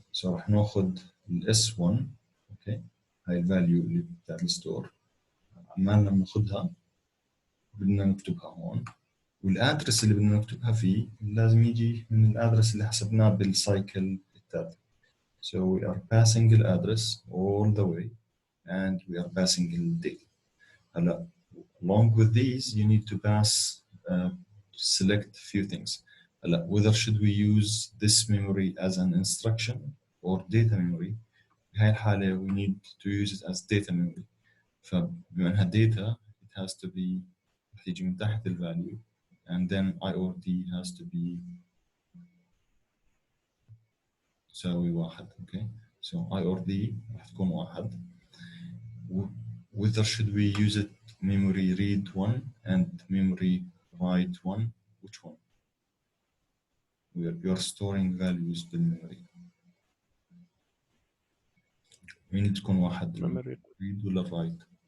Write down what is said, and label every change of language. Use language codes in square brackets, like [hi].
[en] So [ar] راح ناخذ ال S1 اوكي هاي الفاليو اللي بتاع الستور عمالنا بناخذها بدنا نكتبها هون، والادرس اللي بدنا نكتبها فيه لازم يجي من الادرس اللي حسبناه بالسايكل التالي. [en] So we are passing the address all the way and we are passing the date. هلا along with these you need to pass select few things. هلا whether should we use this memory as an instruction or data memory. [ar] بهاي الحالة [en] we need to use it as data memory. [ar] فبما انها [en] data it has to be [ar] تيجي من تحت ال [en] value and then IORD has to be [ar] تساوي واحد. [en] Okay, so IORD [ar] راح تكون واحد. [en] Whether should we use it memory read one and memory write one? Which one? You're storing values بالmemory. [ar] مين تكون واحد؟ [en] memory read [ar] ولا [en] write؟